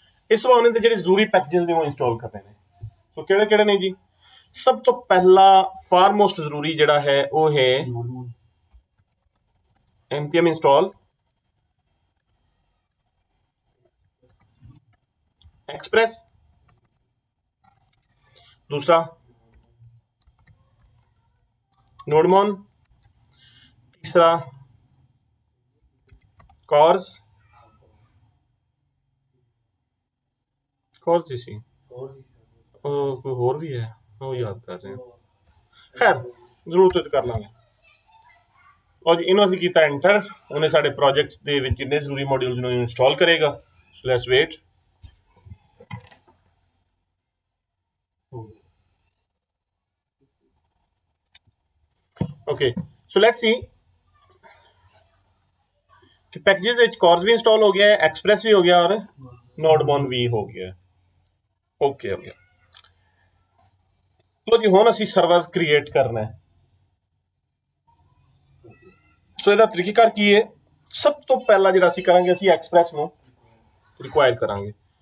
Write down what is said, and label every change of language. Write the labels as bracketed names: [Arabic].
[Punjabi] ਇਸ ਤੋਂ ਬਾਅਦ ਜਿਹੜੇ ਜ਼ਰੂਰੀ ਪੈਕੇजेस ਨੇ ਉਹ ਇੰਸਟਾਲ ਕਰਨੇ ਨੇ। ਸੋ ਕਿਹੜੇ ਕਿਹੜੇ ਨੇ ਜੀ? ਸਭ ਤੋਂ ਪਹਿਲਾ ਫਾਰਮੋਸਟ ਜ਼ਰੂਰੀ ਜਿਹੜਾ ਹੈ ਉਹ ਹੈ npm install express। [Hindi] दूसरा नोडमोन, तीसरा कॉर्स, कॉर्स जी सी, कोई होर भी है, वो याद कर रहे हैं। [Punjabi] खैर जरूरत कर लांगे। [Hindi] और इन्हों [Punjabi] ਅਸੀਂ ਕੀਤਾ ਐਂਟਰ, ਉਹਨੇ ਸਾਡੇ ਪ੍ਰੋਜੈਕਟਸ ਦੇ ਵਿੱਚ ਜਿੰਨੇ ਜ਼ਰੂਰੀ ਮੋਡਿਊਲਸ ਨੂੰ ਇੰਸਟਾਲ ਕਰੇਗਾ। [English] So let's wait. Okay so let's see [Hindi] कि पैकेजेस ਵਿੱਚ कॉर्स भी इंस्टॉल हो गया है, एक्सप्रेस भी हो गया और नोडमोन भी हो गया है। ओके हो गया। [Punjabi] लो जी हुण ਅਸੀਂ ਸਰਵਰ ਕ੍ਰੀਏਟ ਕਰਨਾ ਹੈ। ਸੋ ਇਹਦਾ ਤਰੀਕਾਕਾਰ ਕੀ ਹੈ? ਸਭ ਤੋਂ ਪਹਿਲਾਂ ਜਿਹੜਾ ਅਸੀਂ ਕਰਾਂਗੇ, ਅਸੀਂ ਐਕਸਪ੍ਰੈਸ ਨੂੰ ਰਿਕੁਆਇਰ ਕਰਾਂਗੇ।